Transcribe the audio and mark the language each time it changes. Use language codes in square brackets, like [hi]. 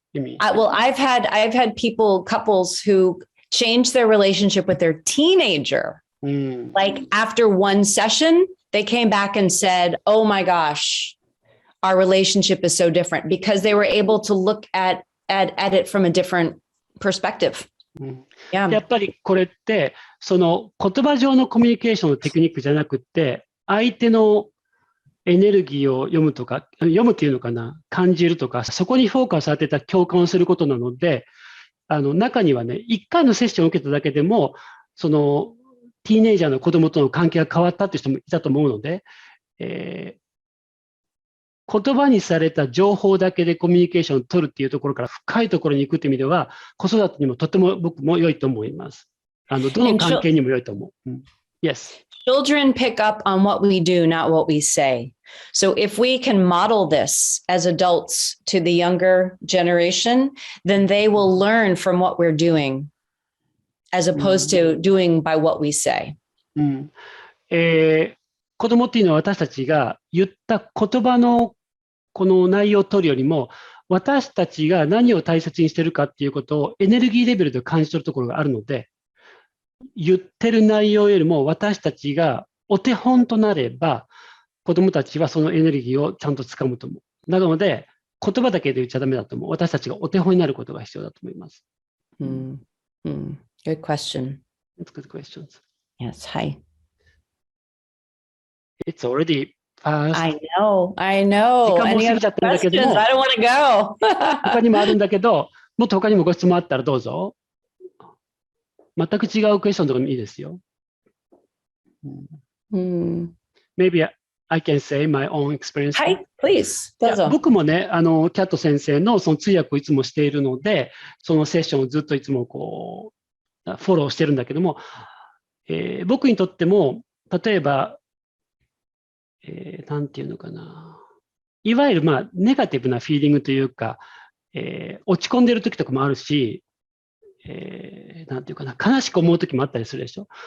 [en] Well, I've had couples who change their relationship with their teenager. Like after one session, they came back and said, oh my gosh, our relationship is so different because they were able to look at it from a different perspective. [ja] やっぱりこれって、その言葉上のコミュニケーションのテクニックじゃなくて、相手のエネルギーを読むとか、読むっていうのかな、感じるとか、そこにフォーカスされてた共感をすることなので、中にはね、1回のセッションを受けただけでも、そのティーネイジャーの子供との関係が変わったっていう人もいたと思うので、言葉にされた情報だけでコミュニケーションを取るっていうところから深いところに行くっていう意味では、子育てにもとても僕も良いと思います。どの関係にも良いと思う。 [en] Yes. Children pick up on what we do, not what we say. So if we can model this as adults to the younger generation, then they will learn from what we're doing as opposed to doing by what we say. [ja] 子供っていうのは私たちが言った言葉のこの内容を取るよりも、私たちが何を大切にしているかっていうことをエネルギーレベルで感じ取るところがあるので、言ってる内容よりも私たちがお手本となれば、子供たちはそのエネルギーをちゃんとつかむと思う。なので、言葉だけで言っちゃダメだと思う。私たちがお手本になることが必要だと思います。 [en] Good question. That's good questions. Yes, hi. It's already past. I know. [ja] 時間も過ぎちゃってるんだけども、 [en] I don't want to go. [ja] 他にもあるんだけど、もっと他にもご質問あったらどうぞ。全く違うクエスチョンとかもいいですよ。 [en] Maybe I can say my own experience. [ja] はい、 [en] please. [ja] どうぞ。僕もね、キャット先生のその通訳をいつもしているので、そのセッションをずっといつもこう、フォローしてるんだけども、僕にとっても、例えば、なんていうのかな。いわゆる、ネガティブなフィーリングというか、落ち込んでる時とかもあるし、なんていうかな、悲しく思う時もあったりするでしょ。